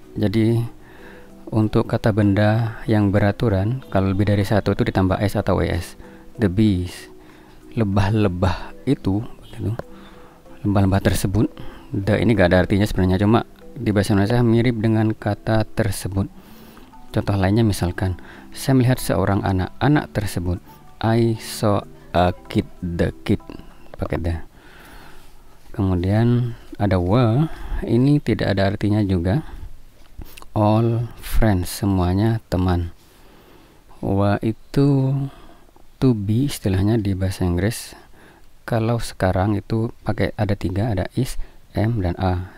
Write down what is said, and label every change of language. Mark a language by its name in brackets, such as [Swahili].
[Indonesian] Jadi untuk kata benda yang beraturan, kalau lebih dari satu itu ditambah s atau es. [English] The bees, [Indonesian] lebah-lebah itu, lebah-lebah tersebut. The ini gak ada artinya sebenarnya, cuma di bahasa Indonesia mirip dengan kata tersebut. Contoh lainnya misalkan, saya melihat seorang anak tersebut. [English] I saw a kid, the kid, [Indonesian] pakai the. Kemudian ada were, ini tidak ada artinya juga. [English] All friends, [Indonesian] semuanya teman. Were itu to be istilahnya di bahasa Inggris. Kalau sekarang itu pakai ada tiga, ada is, am, dan a.